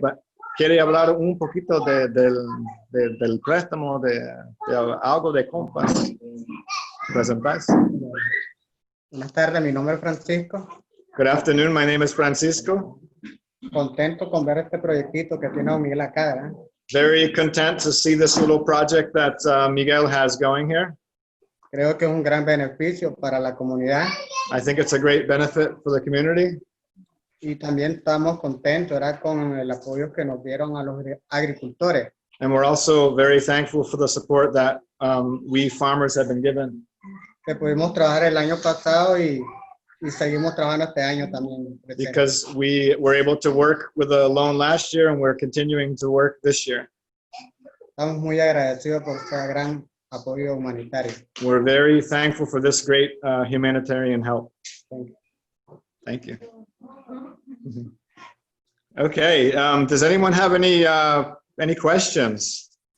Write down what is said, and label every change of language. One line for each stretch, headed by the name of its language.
Spanish: But quiere hablar un poquito del préstamo, de algo de compas. Presentarse. Buenas tardes, mi nombre es Francisco.
English: Good afternoon, my name is Francisco.
Spanish: Contento con ver este proyectito que tiene Miguel acá, ¿verdad?
English: Very content to see this little project that Miguel has going here.
Spanish: Creo que es un gran beneficio para la comunidad.
English: I think it's a great benefit for the community.
Spanish: Y también estamos contentos, ¿verdad?, con el apoyo que nos dieron a los agricultores.
English: And we're also very thankful for the support that we farmers have been given.
Spanish: Que pudimos trabajar el año pasado y seguimos trabajando este año también.
English: Because we were able to work with a loan last year, and we're continuing to work this year.
Spanish: Estamos muy agradecidos por ese gran apoyo humanitario.
English: We're very thankful for this great humanitarian help. Thank you. Okay, does anyone have any questions?